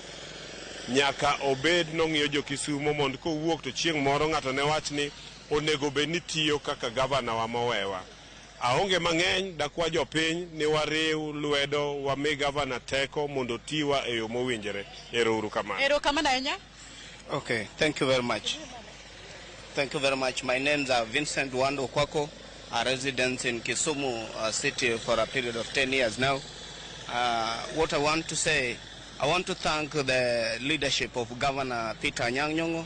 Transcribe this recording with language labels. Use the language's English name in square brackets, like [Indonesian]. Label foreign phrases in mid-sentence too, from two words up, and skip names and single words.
[Luo (Kenya and Tanzania)] Nyaka obed nong'iyo jo Kisumu mondo kowuok to chieng' moro ng'ato ne wach ni onego bed ni tiyo kaka gavana wa mowewa. Aonge mang'eny dakwa jopiny ni wariw lwedo wami gavana teko mondo tiwa e yo mowinjore. Ero kamano. Ero kamano Anyang. [English] Okay, thank you very much. Thank you very much. My name's Vincent Wando Kwako, a resident in Kisumu city for a period of 10 years now. What I want to say, I want to thank the leadership of Governor Peter Nyong'o.